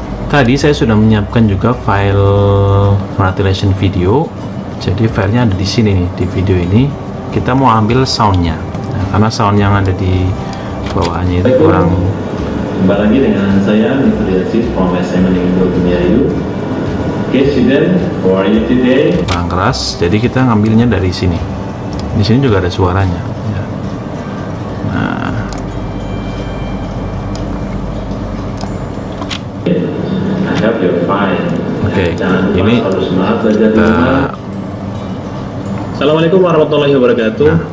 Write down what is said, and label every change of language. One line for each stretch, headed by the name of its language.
Indonesian: Tadi saya sudah menyiapkan juga file congratulation video. Jadi filenya ada di sini nih, di video ini. Kita mau ambil soundnya, nah, karena sound yang ada di bawahnya itu kurang. Kembali lagi dengan saya Mr. Yasid from SMA Negeri Bumiayu.
English: Okay, student, how are you today?
Indonesian: Kurang keras, jadi kita ngambilnya dari sini. Di sini juga ada suaranya. Ya. Nah,
English: I hope you're fine.
Indonesian: oke, Jangan lupa ini selalu semangat belajar di kita rumah.
Arabic: Assalamualaikum warahmatullahi wabarakatuh.